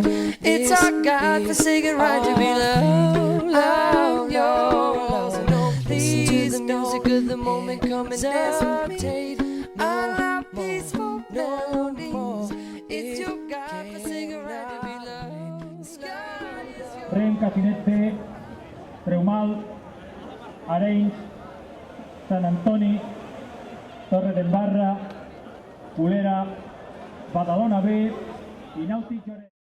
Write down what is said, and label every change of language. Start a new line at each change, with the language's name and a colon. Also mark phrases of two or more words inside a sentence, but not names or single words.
English: It's our God-forsaken right to be loved. I'm yours. Listen to the music of the moment. Come and dance with me. I'm not peaceful melodies. It's your God-forsaken right to be loved.
Catalan: Rem, Catinete, Treumal, Arenys, Sant Antoni, Torre del Barra, Culera, Badalona B i Nàutic.